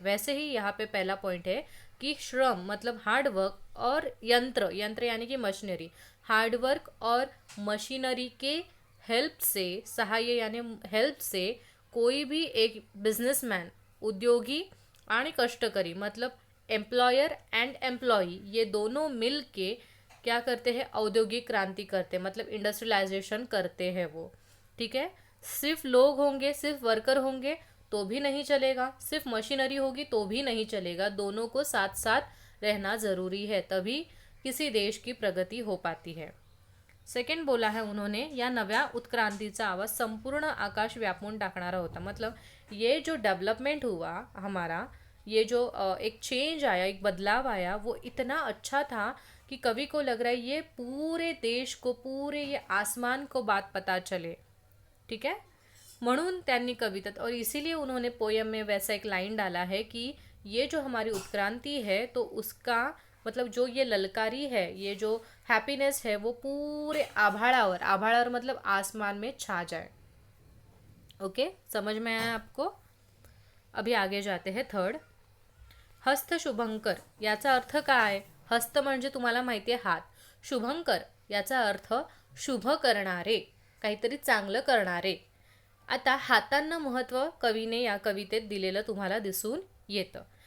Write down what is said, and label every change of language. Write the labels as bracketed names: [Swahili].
[Hindi] वैसे ही यहाँ पे पहला पॉइंट है कि श्रम मतलब हार्ड वर्क और यंत्र यानी कि मशीनरी, हार्ड वर्क और मशीनरी के सहाय्य यानी हेल्प से कोई भी एक बिजनेसमैन, [Marathi] उद्योगी आणि कष्टकरी [Hindi] मतलब एम्प्लॉयर एंड एम्प्लॉई, ये दोनों मिल के क्या करते हैं, औद्योगिक क्रांति करते हैं, मतलब इंडस्ट्रियलाइजेशन करते हैं वो. ठीक है, सिर्फ लोग होंगे, सिर्फ वर्कर होंगे तो भी नहीं चलेगा, सिर्फ मशीनरी होगी तो भी नहीं चलेगा, दोनों को साथ साथ रहना ज़रूरी है, तभी किसी देश की प्रगति हो पाती है. सेकंड बोला है उन्होंने, [Marathi] या नव्या उत्क्रांतीचा आवाज संपूर्ण आकाश व्यापून टाकणारा होता. [Hindi] मतलब ये जो डेवलपमेंट हुआ हमारा, ये जो एक चेंज आया, एक बदलाव आया, वो इतना अच्छा था कि कवि को लग रहा है ये पूरे देश को, पूरे ये आसमान को बात पता चले. ठीक है, [Marathi] म्हणून त्यांनी कविता, [Hindi] और इसीलिए उन्होंने पोयम में वैसा एक लाइन डाला है कि ये जो हमारी उत्क्रांति है तो उसका मतलब जो ये ललकारी है, ये जो हैप्पीनेस है वो पूरे आभाळावर मतलब आसमान में छा जाए. ओके, समझ में आया आपको? अभी आगे जाते हैं. [Marathi] थर्ड, हस्त शुभंकर याचा अर्थ काय? हस्त म्हणजे तुम्हाला माहिती आहे हात, शुभंकर याचा अर्थ शुभ करणारे, काहीतरी चांगलं करणारे. आता हातांना महत्त्व कवीने या कवितेत दिलेलं तुम्हाला दिसून येतं.